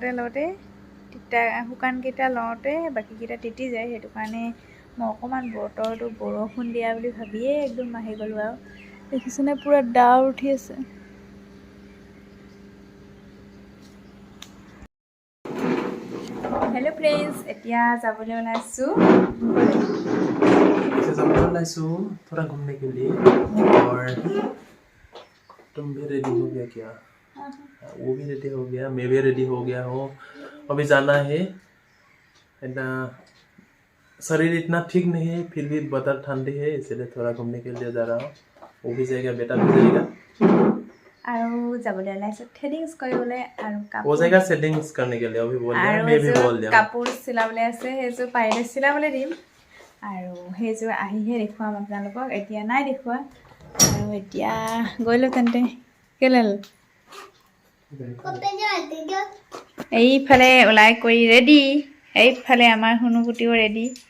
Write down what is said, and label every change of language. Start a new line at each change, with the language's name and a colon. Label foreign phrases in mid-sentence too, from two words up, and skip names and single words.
Assamese: লওঁতে বাকীকেইটা তিতি যায় হেতু কাৰণে মই অকণমান বতৰটো বৰষুণ দিয়া বুলি ভাবিয়ে একদম আহি গ'লো আৰু দেখিছেনে পুৰা ডাৱৰ উঠি আছে
English: hello friends
Assamese: এতিয়া যাবলৈ ওলাইছো
Hindi: थोड़ा घूमने के लिए और तुम भी रेडी हो गया क्या वो भी रेडी हो गया मैं भी रेडी हो गया हूँ अभी जाना है इतना शरीर इतना ठीक नहीं है फिर भी बदल ठंडी है इसलिए थोड़ा घूमने के लिए जा रहा हूँ वो भी जाएगा बेटा भी जाएगा
Assamese: আৰু যাবলৈ ওলাইছো থ্ৰেডিংছ কৰিবলৈ আৰু
Hindi: वो जाएगा सेटिंग्स करने के लिए अभी बोल दिया मैं भी बोल दिया
Assamese: কাপোৰ চিলাবলৈ আছে সেইযোৰ পাৰিলে চিলাবলৈ দিম আৰু সেইযোৰ আহিহে দেখুৱাম আপোনালোকক এতিয়া নাই দেখুৱা আৰু এতিয়া গৈলো তেন্তে কেলেল এইফালে ওলাই কৰি ৰেডি এইফালে আমাৰ হুনুকুটিও ৰেডি